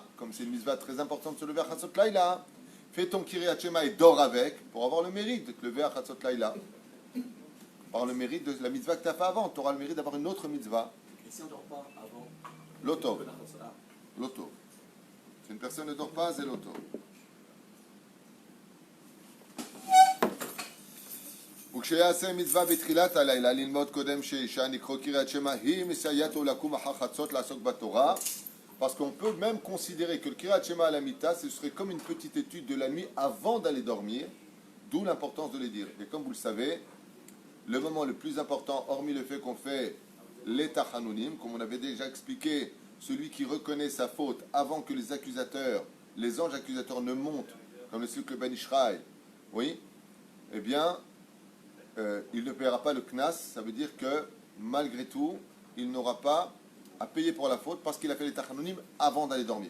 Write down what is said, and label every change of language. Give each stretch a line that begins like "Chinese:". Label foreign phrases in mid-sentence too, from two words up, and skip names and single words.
French: Comme c'est une mitzvah très importante de se lever à
Hebrew: חצות לילה,
French: fais ton
Hebrew: קריאת שמע
French: et dors avec pour avoir le mérite de te lever à
Hebrew: חצות לילה.
French: Par le mérite de la mitzvah que tu as fait avant, tu auras le mérite d'avoir une autre mitzvah. Et si on ne dort pas avant? L'auto. L'auto. Si une personne ne dort pas, c'est l'auto.
Hebrew: וכשיעשה מצווה בתחילת הלילה ללמוד קודם שאישה נקרא קריאת שמע היא מסייעתו לקום אחר חצות לעסוק בתורה,
French: parce qu'on peut même considérer que le
Hebrew: קריאת שמע
French: à la Mita, ce serait comme une petite étude de la nuit avant d'aller dormir, d'où l'importance de les dire. Et comme vous le savez, le moment le plus important, hormis le fait qu'on fait les Tachanunim, comme on avait déjà expliqué, celui qui reconnaît sa faute avant que les accusateurs, les anges accusateurs ne montent, comme le cycle Ben Ishraï, oui, eh bien, il ne paiera pas le Knas, ça veut dire que malgré tout, il n'aura pas à payer pour la faute parce qu'il a fait les Tachanunim avant d'aller dormir.